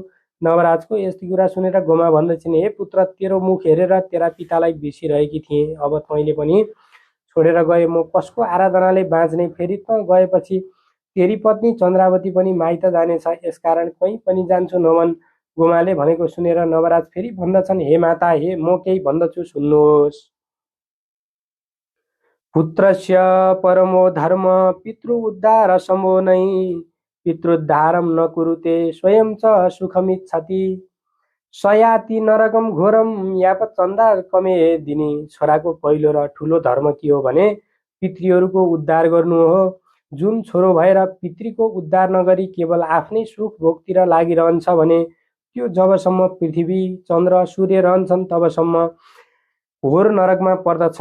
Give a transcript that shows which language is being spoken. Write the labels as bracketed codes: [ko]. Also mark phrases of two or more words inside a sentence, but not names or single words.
[ne] नवराजको यति कुरा सुनेर गोमा भन्दछिन्, हे पुत्र, तेरो मुख हेरेर तेरा पितालाई बिर्सिरहेकी थिएँ, अब तैँले पनि छोडेर गए, म कसको आराधनाले बाँच्ने, फेरि त गएपछि तेरी पत्नी चन्द्रावती पनि माइत जानेछ, यसकारण कहीँ पनि जान्छु नभन्। गोमाले भनेको सुनेर नवराज फेरि भन्दछन्, हे माता, हे म केही भन्दछु सुन्नुहोस्। [sa] पुत्रस्य परमो धर्म पितृ उद्धार सम्भो नै, पितृद्धारम न कुरुते स्वयं च सुखमिच्छति, सयाति नरकम घोरम याप चन्दा कमे दिने। [ne] छोराको पहिलो र ठुलो धर्म के हो भने पितृहरूको उद्धार गर्नु हो। जुन छोरो भएर पितृको उद्धार नगरी केवल आफ्नै सुख भोगतिर लागिरहन्छ भने त्यो जबसम्म पृथ्वी चन्द्र सूर्य रहन्छन् तबसम्म घोर नरकमा पर्दछ।